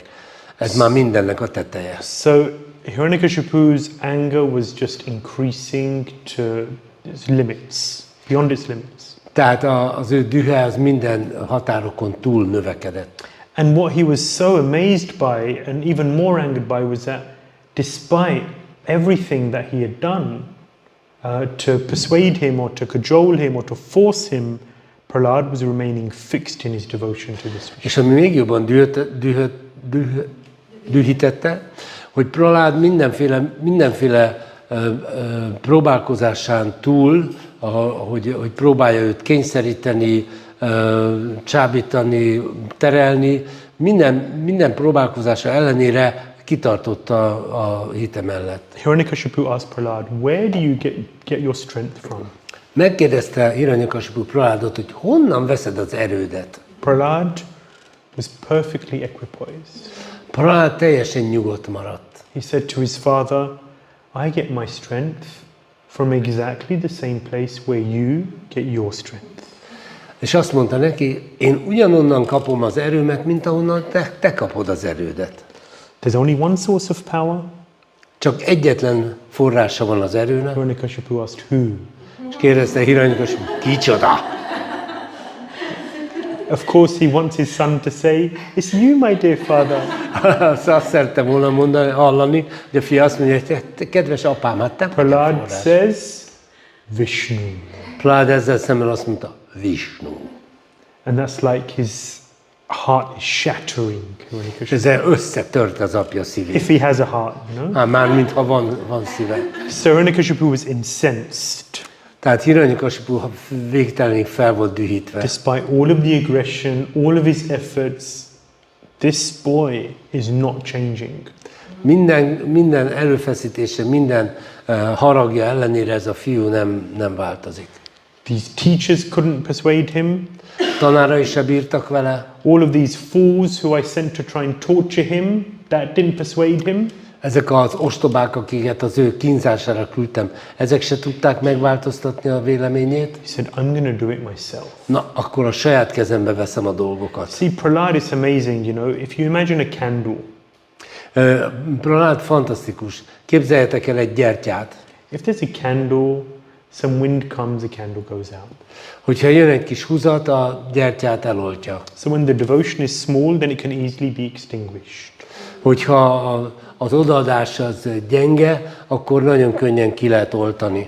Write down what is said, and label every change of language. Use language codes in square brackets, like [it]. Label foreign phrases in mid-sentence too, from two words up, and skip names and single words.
[hu] Ez már mindennek a teteje. [en] So Hiranyakashipu's anger was just increasing to its limits, beyond its limits. [hu] Tehát az ő dühe az minden határokon túl növekedett. [en] And what he was so amazed by and even more angered by was that despite everything that he had done to persuade him or to cajole him or to force him, Prahlāda was remaining fixed in his devotion to this Vishnu. [hu] És ami még jobban dühítette, hogy Prahlāda mindenféle próbálkozásán túl, hogy próbálja őt kényszeríteni, csábítani, terelni, minden próbálkozása ellenére kitartott a hite mellett. [en] Hiranyakashipu asked Prahlāda, where do you get your strength from? [hu] Megkérdezte Hiranyakashipu Prahlādot, hogy honnan veszed az erődet? [en] Prahlāda was perfectly equipoised. [hu] Prahlāda teljesen nyugodt maradt. [en] He said to his father, I get my strength from exactly the same place where you get your strength. [hu] És azt mondta neki, én ugyanonnan kapom az erőmet, mint ahonnan te kapod az erődet. [en] There's only one source of power. [hu] Csak egyetlen forrása van az erőnek. [en] Hiranyakashipu asked, who? [hu] És kérdezte Hiranyakashipu, kicsoda? [en] Of course he wants his son to say, it's you, my dear father. [hu] Azt szerettem volna mondani, hallani, hogy a fia azt mondja, hogy te, kedves apám, hát te vagy a Prahlāda forrás. [en] says, Vishnu. [hu] Prahlāda ezzel szemben azt mondta, Vishnu. [en] And that's like his heart is shattering. [hu] És ezzel összetört az apja szívét. [en] If he has a heart, you know? [hu] Már mintha van szíve. [en] So Hiranyakashipu was incensed. [hu] Tehát Hiranyakashipu végtelenig fel volt dühítve. [en] Despite all of the aggression, all of his efforts, this boy is not changing. [hu] Minden erőfeszítése, minden haragja ellenére ez a fiú nem változik. [en] These teachers couldn't persuade him. [hu] Tanárai se bírtak vele. [en] All of these fools who I sent to try and torture him, that didn't persuade him. [hu] Ezek az ostobák, akiket az ő kínzására küldtem, ezek se tudták megváltoztatni a véleményét. [en] He said, I'm going to do it myself. [hu] Na, akkor a saját kezembe veszem a dolgokat. [en] See, Prahlāda is amazing, you know. If you imagine a candle, [hu] Prahlāda fantasztikus. Képzeljetek el egy gyertyát. [en] if there's a candle, some wind comes, the candle goes out. [hu] Hogyha jön egy kis húzat, a gyertyát eloltja. [en] So when the devotion is small, then it can easily be extinguished. [hu] Hogyha az odaadás az gyenge, akkor nagyon könnyen ki lehet oltani.